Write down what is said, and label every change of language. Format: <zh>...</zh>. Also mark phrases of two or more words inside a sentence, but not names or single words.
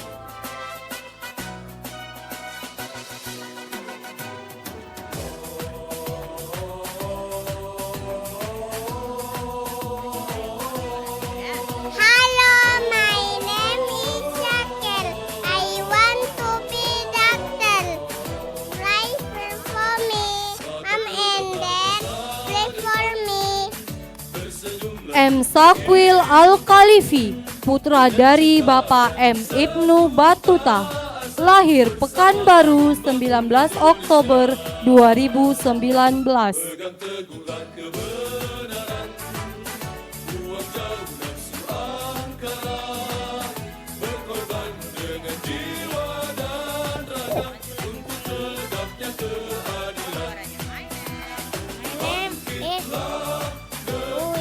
<en>Hello, my name is Shakil. I want to be doctor. Pray for me. Mom and Dad, pray for me.</en> <id>M. Sakwil Al-Khalifi, putra dari Bapak M. Ibnu Batuta, lahir Pekanbaru 19 Oktober 2019.</id> <en>My name is Louis.</en>